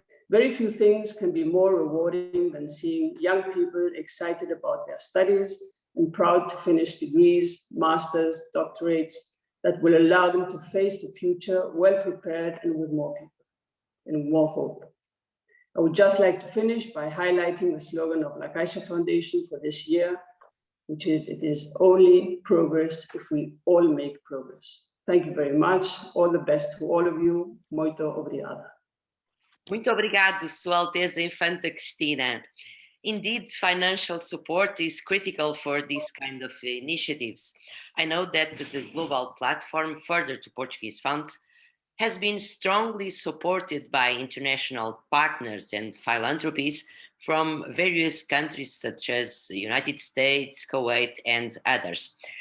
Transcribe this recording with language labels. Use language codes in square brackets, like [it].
[en] Very few things can be more rewarding than seeing young people excited about their studies and proud to finish degrees, masters, doctorates that will allow them to face the future well prepared and with more people and more hope. I would just like to finish by highlighting the slogan of La Caixa Foundation for this year, which is, it is only progress if we all make progress. Thank you very much. All the best to all of you. [pt] Muito obrigada. Muito obrigado, Sua Alteza Infanta Cristina. [en] Indeed, financial support is critical for these kind of initiatives. I know that the Global Platform, further to Portuguese funds, has been strongly supported by international partners and philanthropies from various countries such as the United States, Kuwait, and others.